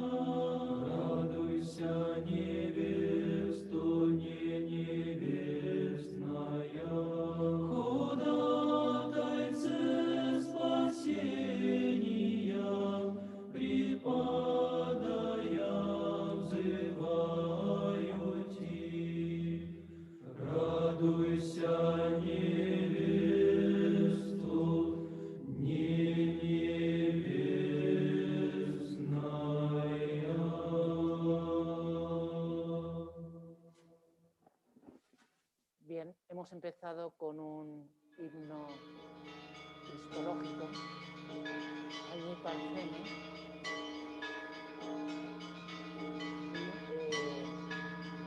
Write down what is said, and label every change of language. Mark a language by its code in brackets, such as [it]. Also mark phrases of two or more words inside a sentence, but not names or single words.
[cu] Радуйся, невесту, не невестная, ходатайце спасения, преподая взываю ти. Радуйся, невесту, не невестная. [es] Bien, hemos empezado con un himno cristológico, Agnus Partheno,